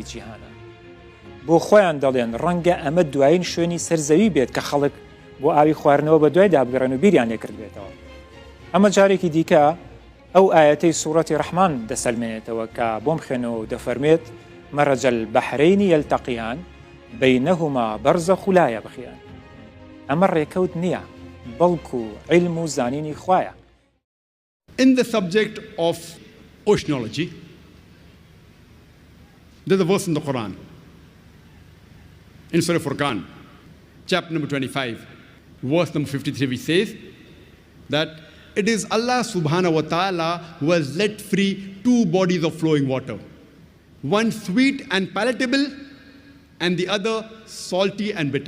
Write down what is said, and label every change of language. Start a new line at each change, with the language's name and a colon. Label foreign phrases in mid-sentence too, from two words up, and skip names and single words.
Central Kurdish: جیهانە بۆ خۆیان دەڵێن ڕەنگە ئەمە دوایین شوێنی سەرزەوی بێت کە خەڵک بۆ ئاوی خواردنەوە بە دوای دابگەڕێن و بیریان لێکرد بێتەوە ئەمە جارێکی دیکە ئەو ئاەتەی سوورەتی ڕەحمان دەسەلمێنێتەوە کە بۆم خوێنەوە و دەفەرمێت
Arabic: مەرەج البەحرین یەلتەقیان بینهما برزخ لا یبغیان
Central Kurdish: ئەمە ڕێکەوت نییە بەڵکو عیلم و زانینی خوایە.
English: In the subject of oceanology, there's a verse in the Quran, in Surah Furqan, chapter number 25, verse number 53, which says that it is
Arabic: الله سبحانه وتعالى
English: who has let free two bodies of flowing water, one sweet and palatable and the other salty and bitter.